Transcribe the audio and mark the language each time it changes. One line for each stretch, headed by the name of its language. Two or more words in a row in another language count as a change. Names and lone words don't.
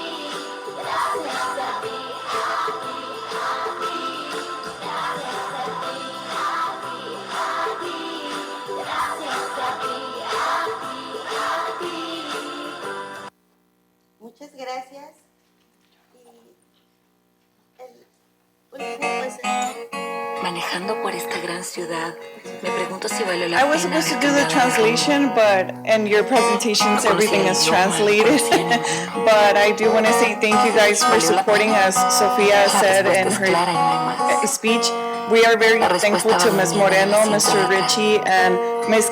Spanish: Gracias a ti, a ti, a ti. Gracias a ti, a ti, a ti. Gracias a ti, a ti, a ti. Muchas gracias. Y Manejando por esta gran ciudad, me pregunto si valió la
English: I
Spanish: pena.
English: was supposed to do the translation, but in your presentations everything is translated. But I do want to say thank you guys for supporting us. Sophia said in her speech, we are very thankful to Ms. Moreno, Mr. Ritchie, and Ms.